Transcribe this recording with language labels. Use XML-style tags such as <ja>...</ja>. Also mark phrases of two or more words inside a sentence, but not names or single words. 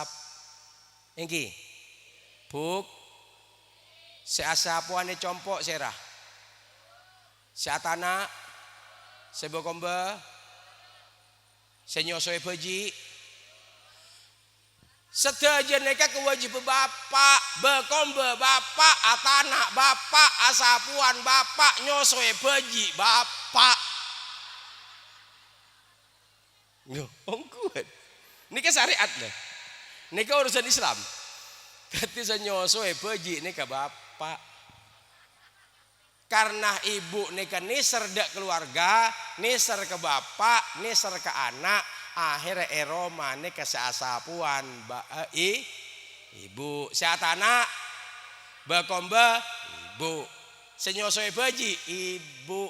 <mad>Engki. Buk. Si asapuane compok serah. Si atana. Si bokomba. Si nyosoe beji. Sedaja neka kewajiban bapak, bekombe bapak, atana bapak, asapuan bapak, nyosoe beji bapak. Ongkuan. Ini ke syariat deh. Ini ke urusan Islam. Ketika nyosoe beji ini ke bapak. Karena ibu neka niser dak keluarga, niser ke bapak, niser ke anak. Akhirnya eroma neka seasapuan ibu. Seatana bakomba ibu. Senyosoe beji ibu.</mad>